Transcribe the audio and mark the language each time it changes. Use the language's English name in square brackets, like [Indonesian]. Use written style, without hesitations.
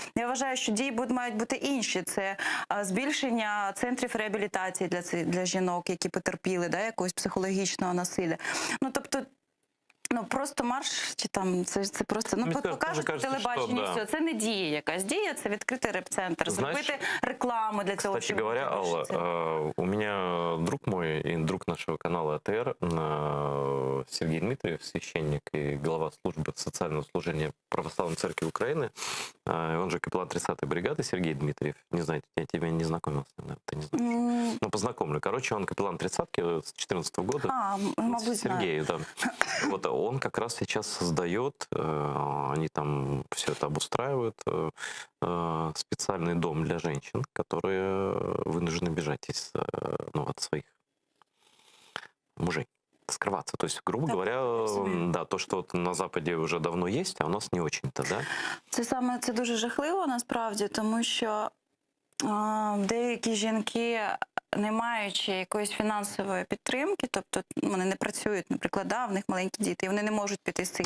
[Ukrainian] Я вважаю, що дії мають бути інші. Це збільшення центрів реабілітації для жінок, які потерпіли якогось психологічного насилля. Ну, тобто, просто марш, чи там, це просто, покажуть по телебаченню, [Russian] да. [Ukrainian] все. Це не дія якась. Дія – це відкрити реп-центр, зробити рекламу для цього. [Russian] Кстати говоря, Алла, у меня друг мой и друг нашего канала АТР, Сергей Дмитриев, священник и глава службы социального служения Православной Церкви Украины, он же капеллан 30-й бригады Сергей Дмитриев. Не знаете, я тебя не знакомил с ним, да? Ты не знаешь. Ну, познакомлю. Короче, он капеллан 30-ки с 14 года. [Ukrainian] Мабуть, [Russian] Сергей, да. Вот он как раз сейчас создает, они там все это обустраивают, специальный дом для женщин, которые вынуждены бежать от своих мужей. скрываться. То есть, грубо [Ukrainian] Так, [Russian] говоря, [Ukrainian] розумію. [Russian] да, то, что вот на Западе уже давно есть, а у нас не очень-то, да? [Ukrainian] Це дуже жахливо насправді, тому що деякі жінки, не маючи якоїсь фінансової підтримки, тобто вони не працюють, наприклад, в них маленькі діти, і вони не можуть піти з цих